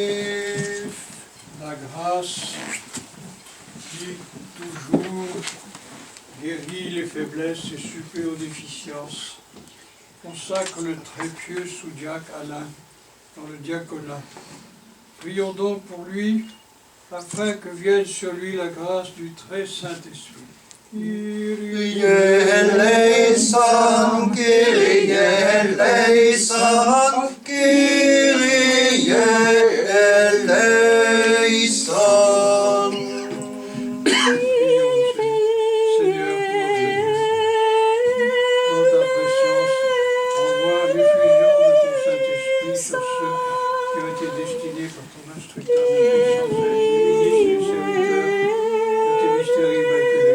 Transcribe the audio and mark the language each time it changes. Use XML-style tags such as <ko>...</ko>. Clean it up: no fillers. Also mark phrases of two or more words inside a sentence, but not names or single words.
<fr>La grâce qui toujours guérit les faiblesses et supplée aux déficiences consacre le très pieux sous-diacre Alain dans le diaconat. Prions donc pour lui afin que vienne sur lui la grâce du très Saint-Esprit.</fr> <el>Kyrie eleison, Kyrie eleison, Kyrie eleison.</el> <fr>Seigneur, dans ta présence, envoie l'effusion de ton Saint-Esprit sur ceux qui ont été destinés par ton instructeur de puissance à être les ministres et serviteurs de tes mystères immaculés.</fr>